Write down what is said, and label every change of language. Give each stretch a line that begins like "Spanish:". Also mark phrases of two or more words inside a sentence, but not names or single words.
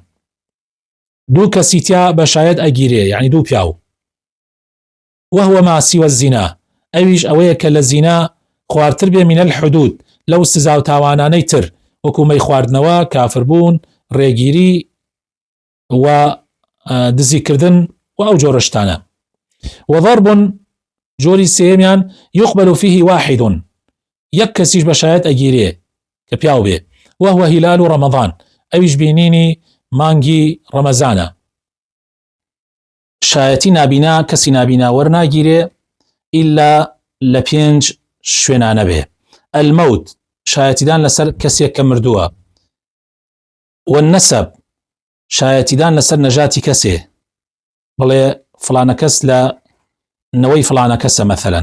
Central Kurdish: 2 کەسی تیا بەشایەت ئەگیرێ یعنی 2 پیاو.
Arabic: وهو ما سوى الزنا.
Central Kurdish: ئەویش ئەوەیە کە لە زینا خواردتر بێ
Arabic: من الحدود
Central Kurdish: لەو سزا و تاوانانەی تر وەکو مەی خواردنەوە، کافربوون، ڕێگیری و دزیکردن و ئەو جۆرەشتانە.
Arabic: وضرب
Central Kurdish: جۆری سێمیان
Arabic: يقبل فيه 1.
Central Kurdish: 1 کەسیش بەشایەت ئەگیرێ کە پیاو بێ.
Arabic: وهو هلال رمضان.
Central Kurdish: ئەویش بینینی مانگی ڕەمەزانە. شایەتی نابینا کەسی نابینا وەرناگیرێ ئیلا لە 5 شوێنانە بێ. الموت شایەتیدان لەسەر کەسێک کە مردووە. والنسب شایەتیدان لەسەر نەژاتی کەسێ بڵێ فلانە کەس لە نەوەی فلانە کەسە مەثەلەن.